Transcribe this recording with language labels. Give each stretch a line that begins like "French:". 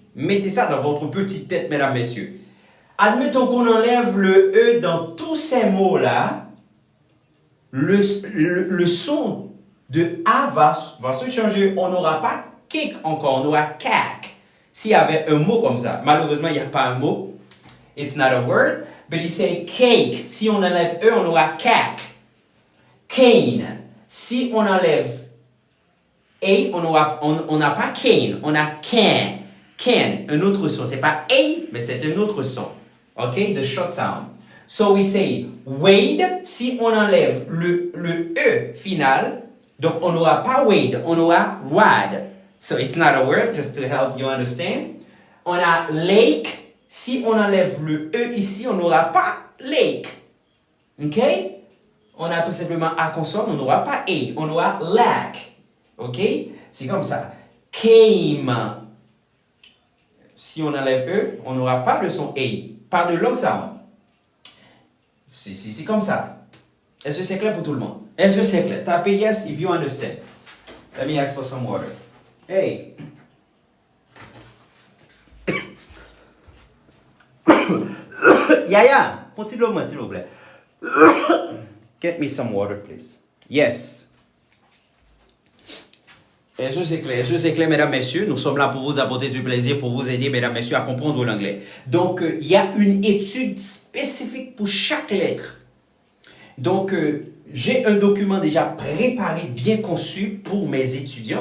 French: Mettez ça dans votre petite tête, mesdames, messieurs. Admettons qu'on enlève le E dans tous ces mots-là, le son de A va se changer. On n'aura pas cake encore, on aura cac. S'il y avait un mot comme ça, malheureusement, il n'y a pas un mot.
English: It's not a word, but you say cake.
French: Si on enlève E, on aura cac. Cane. Si on enlève A, on n'a pas cane, on a can. Can, un autre son. C'est pas A, mais c'est un autre son. OK?
English: The short sound. So we say wade.
French: Si on enlève le E final, donc on n'aura pas wade, on aura wad.
English: So it's not a word, just to help you understand.
French: On a lake. Si on enlève le E ici, on n'aura pas lake. OK? On a tout simplement A consonne, on n'aura pas A, on aura lack. OK? C'est comme ça. Came. Si on enlève E, on n'aura pas le son A. Pas de
English: long sound.
French: C'est comme ça. Est-ce que c'est clair pour tout le monde? Est-ce que c'est clair? Tapez
English: yes if you understand. Let me ask for some water. Hey.
French: Yaya, continuez-moi s'il vous plaît.
English: Get me some water, please. Yes.
French: Je sais clair, mesdames, messieurs. Nous sommes là pour vous apporter du plaisir, pour vous aider, mesdames, messieurs, à comprendre l'anglais. Donc, il y a une étude spécifique pour chaque lettre. Donc, j'ai un document déjà préparé, bien conçu pour mes étudiants.